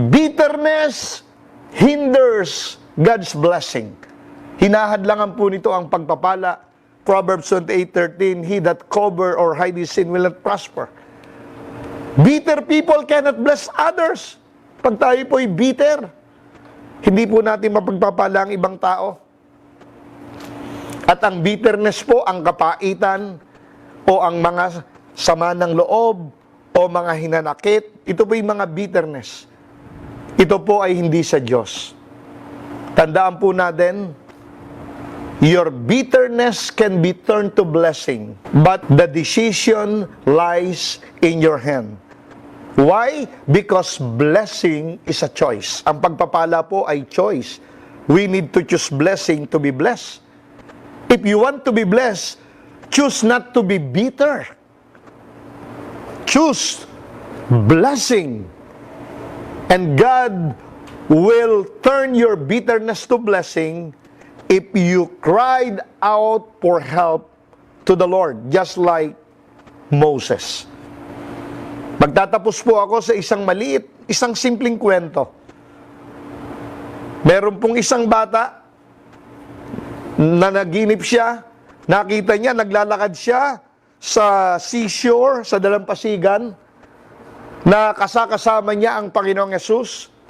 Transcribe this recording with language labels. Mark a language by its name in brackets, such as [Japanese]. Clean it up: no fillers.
[English] Bitterness hinders God's blessing. [Filipino] Hinahadlangan po nito ang pagpapala. [English] Proverbs 28:13, he that cover or hide his sin will not prosper. Bitter people cannot bless others. [Filipino] Pag tayo po'y bitter, hindi po natin mapagpapala ang ibang tao. At ang bitterness po, ang kapaitan, o ang mga sama ng loob, o mga hinanakit, ito po yung mga bitterness. Ito po ay hindi sa Diyos. Tandaan po natin, [English] your bitterness can be turned to blessing, but the decision lies in your hand. Why? Because blessing is a choice. [Filipino] Ang pagpapala po ay choice. [English] We need to choose blessing to be blessed. If you want to be blessed, choose not to be bitter. Choose blessing. And God will turn your bitterness to blessing if you cried out for help to the Lord, just like Moses. [Filipino] Magtatapos po ako sa isang maliit, isang simpleng kwento. Meron pong isang bata na naginip siya, nakita niya, naglalakad siya sa seashore, sa dalampasigan, na kasama niya ang Panginoong Hesus.